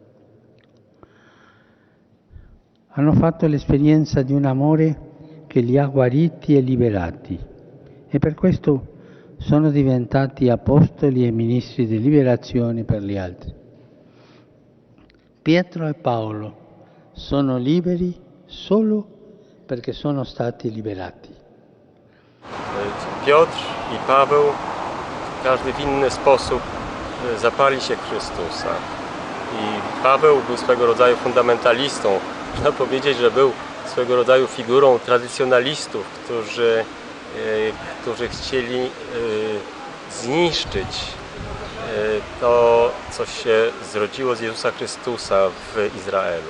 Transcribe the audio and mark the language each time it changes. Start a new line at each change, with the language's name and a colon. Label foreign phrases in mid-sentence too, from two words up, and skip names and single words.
Italian: Hanno fatto l'esperienza di un amore che li ha guariti e liberati e per questo sono diventati apostoli e ministri di liberazione per gli altri. Pietro e Paolo sono liberi solo perché sono stati liberati.
Polish: Piotr i Paweł, każdy w inny sposób zapali się Chrystusa. I Paweł był swego rodzaju fundamentalistą. Można powiedzieć, że był swego rodzaju figurą tradycjonalistów, którzy chcieli zniszczyć to, co się zrodziło z Jezusa Chrystusa w Izraelu.